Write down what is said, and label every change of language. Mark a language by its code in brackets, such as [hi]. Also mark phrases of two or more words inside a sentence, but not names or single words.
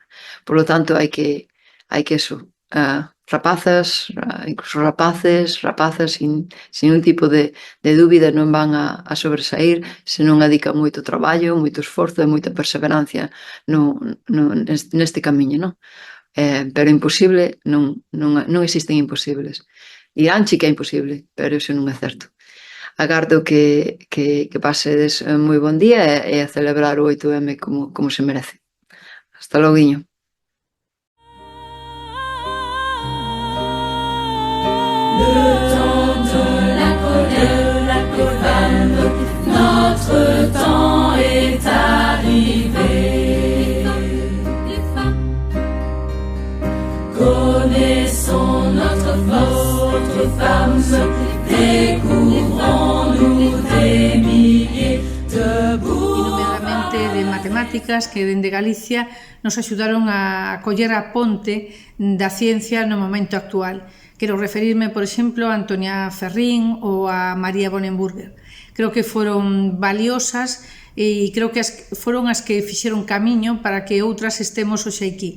[es] Por lo tanto, [gl] hai que eso, rapazas, incluso rapazas sin un tipo de dúbida non van a sobresaír se non adican moito traballo, moito esforzo e moita perseverancia neste camiño, non? Pero imposible, non existen imposibles. Diránche que é imposible, pero iso non é certo. Agardo que pasedes moi bon día e a celebrar o 8M como se merece. Hasta loguiño. [fr] Le temps de la colère des femmes, notre temps est arrivé. Connaissons notre force, femmes, découvrons-nous des milliers de [gl] Nomeadamente de matemáticas que dende Galicia nos axudaron a coller a ponte da ciencia no momento actual. Quero referirme, por exemplo, a Antonia Ferrín ou a María Bonenburger. Creo que foron valiosas e creo que foron as que fixeron camiño para que outras estemos hoxe aquí.